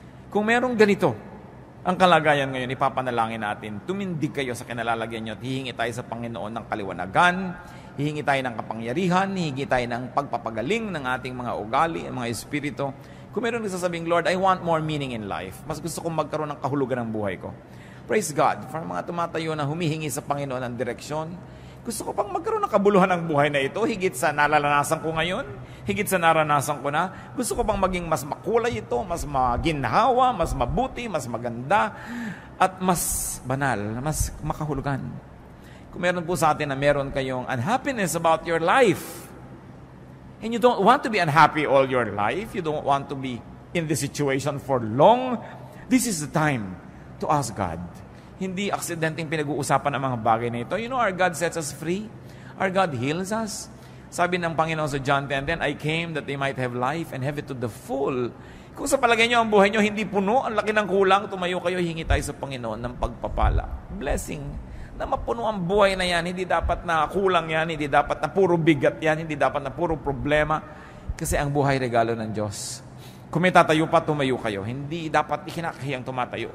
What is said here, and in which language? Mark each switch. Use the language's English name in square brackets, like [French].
[Filipino] Kung merong ganito ang kalagayan ngayon, ipapanalangin natin, tumindig kayo sa kinalalagyan nyo at hihingi tayo sa Panginoon ng kaliwanagan, hihingi tayo ng kapangyarihan, hihingi tayo ng pagpapagaling ng ating mga ugali, ang mga espiritu. Kung meron nagsasabing, [English] Lord, I want more meaning in life. [Filipino] Mas gusto kong magkaroon ng kahulugan ng buhay ko. [English] Praise God. [Filipino] For mga tumatayo na humihingi sa Panginoon ng direksyon, gusto ko pang magkaroon ng kabuluhan ng buhay na ito, higit sa nalalasan ko ngayon, higit sa naranasan ko na. Gusto ko pang maging mas makulay ito, mas maginhawa, mas mabuti, mas maganda, at mas banal, mas makahulugan. Kung meron po sa atin na meron kayong [English] unhappiness about your life, and you don't want to be unhappy all your life, you don't want to be in this situation for long, this is the time to ask God. [Filipino] Hindi aksidenteng pinag-uusapan ang mga bagay na ito. [English] You know, our God sets us free. Our God heals us. [Filipino] Sabi ng Panginoon sa [English] John 10:10, I came that they might have life and have it to the full. [Filipino] Kung sa palagay nyo, ang buhay nyo hindi puno, ang laki ng kulang, tumayo kayo, hingi tayo sa Panginoon ng pagpapala. Blessing. Na mapuno ang buhay na yan. Hindi dapat na kulang yan. Hindi dapat na puro bigat yan. Hindi dapat na puro problema. Kasi ang buhay regalo ng Diyos. Kung may tatayo pa, tumayo kayo. Hindi dapat ikinakahiyang tumatayo.